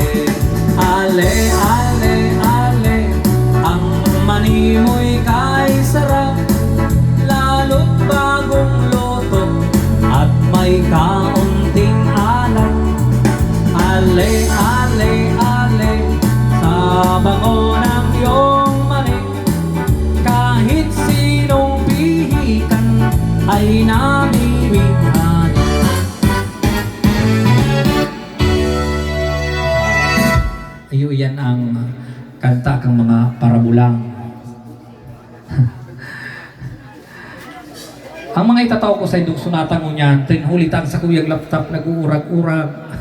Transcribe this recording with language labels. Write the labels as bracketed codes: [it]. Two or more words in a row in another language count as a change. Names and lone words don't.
[tl] Ale, ale, ale, ang mani mo'y kay sarap, lalo't bagong luto at may kaunting alat. Ale, ale, ale, sa bango ng iyong mani, kahit sinong pihikan ay namimighani. [bik] Ayo, yan ang kanta kang mga parabulang. Ang mga itataw ko sa idugsunatang unyan, tinhulitan sa kuyang laptop nag-uurag-urag.